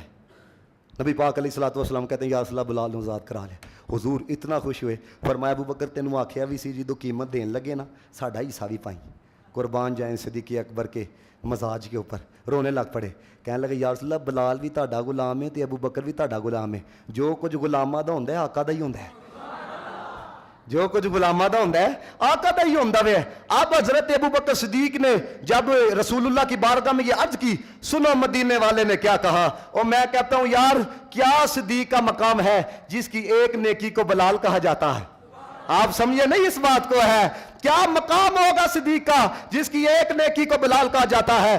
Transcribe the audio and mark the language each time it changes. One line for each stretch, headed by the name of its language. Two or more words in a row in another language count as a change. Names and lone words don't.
Urdu: نبی پاک
Arabic: علیہ الصلوۃ والسلام
Urdu: کہتے ہیں
Arabic: یا رسول اللہ
Urdu: بلال نے آزاد کرا لیا. حضور اتنا خوش ہوئے,
Punjabi: فرمایا ابو بکر تینوں آکھیا بھی سی جدو قیمت دین لگے نا ساڈا حصہ بھی پائیں.
Urdu: قربان جائیں صدیق اکبر کے مزاج کے اوپر, رونے لگ پڑے.
Punjabi: کہنے لگے
Arabic: یا رسول اللہ
Punjabi: بلال بھی تہاڈا غلام ہے تے ابو بکر بھی تہاڈا غلام ہے. جو کچھ غلاماں دا ہوندا ہے آقا دا ہی ہوندا ہے. جو کچھ غلاماں دا ہوندا ہے آقا دا ہی ہوندا ہے.
Urdu: اب حضرت ابو بکر صدیق نے جب رسول اللہ کی بارگاہ میں یہ عرض کی, سنو مدینے والے نے کیا کہا. اور میں کہتا ہوں یار کیا صدیق کا مقام ہے جس کی ایک نیکی کو بلال کہا جاتا ہے. آپ سمجھے نہیں اس بات کو ہے, کیا مقام ہوگا صدیق کا جس کی ایک نیکی کو بلال کہا جاتا ہے.